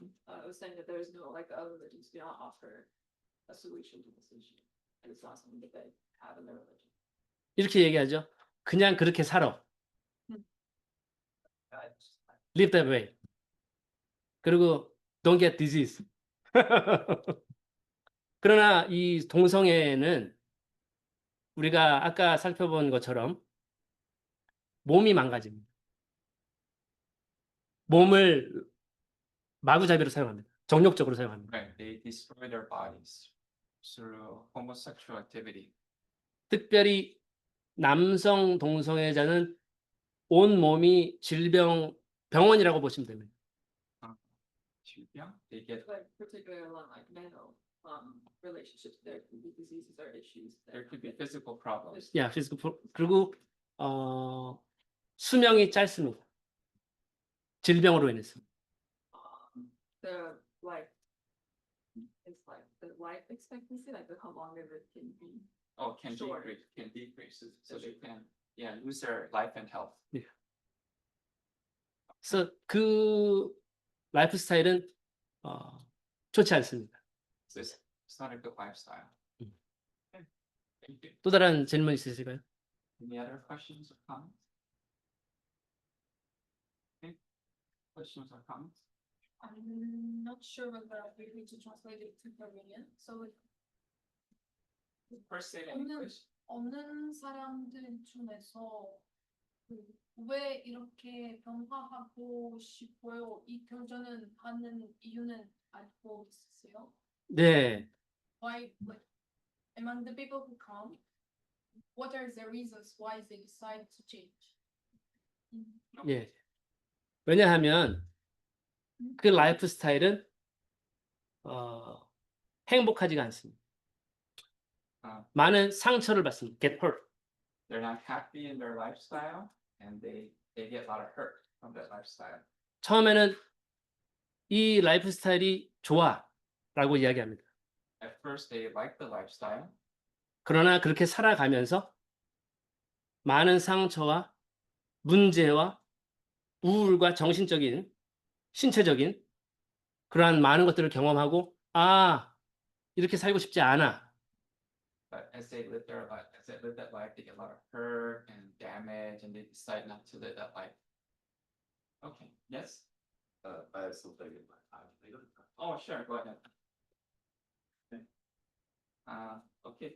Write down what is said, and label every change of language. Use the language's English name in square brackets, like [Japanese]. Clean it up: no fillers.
[English] I was saying that there's no like the other religions do not offer a solution to this issue. And it's not something that they have in their religion. [Korean] 이렇게 얘기하죠. 그냥 그렇게 살아. [English] Live that way. 그리고 don't get disease. [Korean] 그러나 이 동성애는 우리가 아까 살펴본 것처럼 몸이 망가집니다. 몸을 마구잡이로 사용합니다. 정욕적으로 사용합니다. [English] Right, they destroy their bodies through homosexual activity. [Korean] 특별히 남성 동성애자는 온 몸이 병원이라고 보시면 됩니다. [English] 질병? They get Like particularly along like male relationships, there could be diseases or issues. There could be physical problems. [Korean] 야, 그리고 수명이 짧습니다. 질병으로 인해서. [English] The like, it's like the life expectancy, like how long it can be. Oh, can Sure. decrease, so they can, yeah, lose their life and health. [Korean] 그래서 그 라이프 스타일은 좋지 않습니다. [English] So it's not a good lifestyle. Mm. Okay, thank you. [Korean] 또 다른 질문 있으실까요? [English] Any other questions or comments? Okay, questions or comments? I'm not sure whether we need to translate it to Korean. So First say it in [Korean] 없는- [English] English. [Korean] 없는 사람들 중에서 왜 이렇게 변화하고 싶어요? 이 결정은 하는 이유는 알고 있으세요? 네, [English] Why, like, among the people who come, what are the reasons why they decide to change? [Korean] 예. 왜냐하면 그 라이프 스타일은 행복하지가 않습니다. 아. 많은 상처를 받습니다. [English] Get hurt. They're not happy in their lifestyle, and they get a lot of hurt from that lifestyle. [Korean] 처음에는 이 라이프 스타일이 좋아라고 이야기합니다. [English] At first, they like the lifestyle, [Korean] 그러나 그렇게 살아가면서 많은 상처와 문제와 우울과 정신적인, 신체적인 그러한 많은 것들을 경험하고 이렇게 살고 싶지 않아. [English] but as they live that life, they get a lot of hurt and damage, and they decide not to live that life. Okay. Yes. I have something in my eye. Oh, sure. Go ahead. Okay. Okay.